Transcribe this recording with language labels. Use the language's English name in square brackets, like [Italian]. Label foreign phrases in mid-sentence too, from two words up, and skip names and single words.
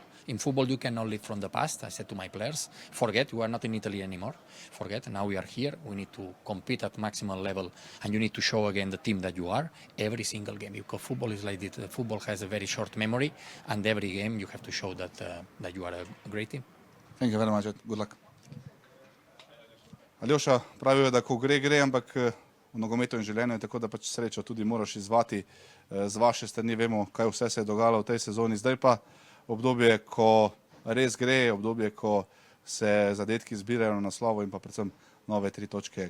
[English] In football, you cannot live from the past. I said to my players, forget, you are not in Italy anymore. Forget, now we are here. We need to compete at maximal level, and you need to show again the team that you are every single game. Because football is like this. Football has a very short memory, and every game you have to show that you are a great team. Thank you very much. Good luck. [Slovenian] Aljoša, pravijo, da ko gre, ampak v nogometu in življenju je tako, da pač srečo tudi moraš izvati. Z vaše strani vemo, kaj vse se je dogajalo v tej sezoni. Zdaj pa obdobje, ko res gre, obdobje, ko se zadetki zbirajo na naslovu in pa predvsem nove 3 točke.